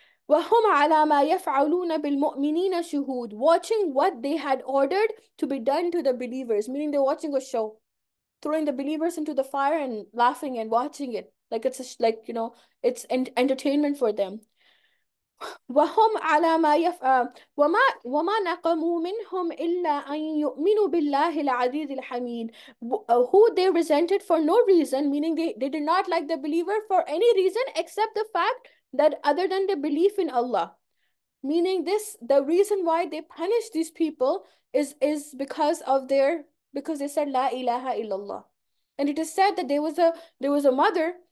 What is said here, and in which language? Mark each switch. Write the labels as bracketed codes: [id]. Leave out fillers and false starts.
[ar] وَهُمْ عَلَى مَا يَفْعَلُونَ بِالْمُؤْمِنِينَ شُهُودٌ, [en] watching what they had ordered to be done to the believers, meaning they're watching a show, throwing the believers into the fire and laughing and watching it like it's entertainment for them. [ar] وهم على ما وما نقموا منهم إلا أن يؤمنوا بالله العزيز الحميد. [en] Who they resented for no reason, meaning they did not like the believer for any reason except the fact that other than the belief in Allah. Meaning the reason why they punish these people is because they said [ar] La ilaha illallah. [en] And it is said that there was a mother